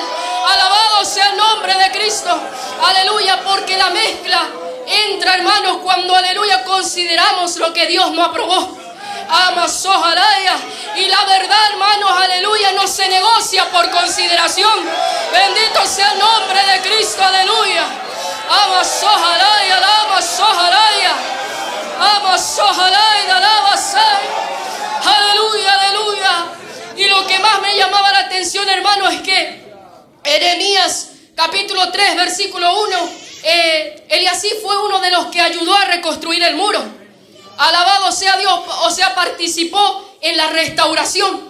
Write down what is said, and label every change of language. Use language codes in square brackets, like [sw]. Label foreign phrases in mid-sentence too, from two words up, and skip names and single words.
[es] Alabado sea el nombre de Cristo. Aleluya, porque la mezcla entra, hermanos, cuando, aleluya, consideramos lo que Dios no aprobó. Amasojalaya. Y la verdad, hermanos, aleluya, no se negocia por consideración. Bendito sea el nombre de Cristo, aleluya. Amasojalaya, amasojalaya. Amasojalaya, alabasay. Aleluya, aleluya. Y lo que más me llamaba la atención, hermano, es que Jeremías capítulo 3, versículo 1, Eliasib fue uno de los que ayudó a reconstruir el muro. Alabado sea Dios, o sea, participó en la restauración.